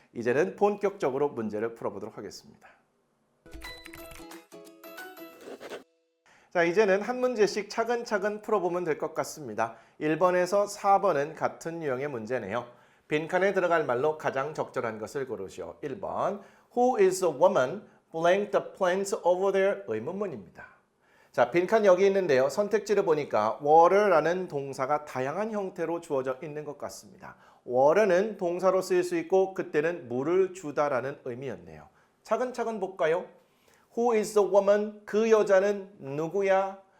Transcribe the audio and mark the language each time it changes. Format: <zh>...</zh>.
<ko>이제는 본격적으로 문제를 풀어보도록 하겠습니다. 자, 이제는 한 문제씩 차근차근 풀어보면 될 것 같습니다. 1번에서 4번은 같은 유형의 문제네요. 빈칸에 들어갈 말로 가장 적절한 것을 고르시오.</ko> <en>1번 Who is the woman blank the plants over there?</en> <ko>의문문입니다. 자, 빈칸 여기 있는데요. 선택지를 보니까 water라는 동사가 다양한 형태로 주어져 있는 것 같습니다. water는 동사로 쓰일 수 있고 그때는 물을 주다라는 의미였네요. 차근차근 볼까요?</ko> <en>Who is the woman?</en> <ko>그 여자는 누구야?</ko>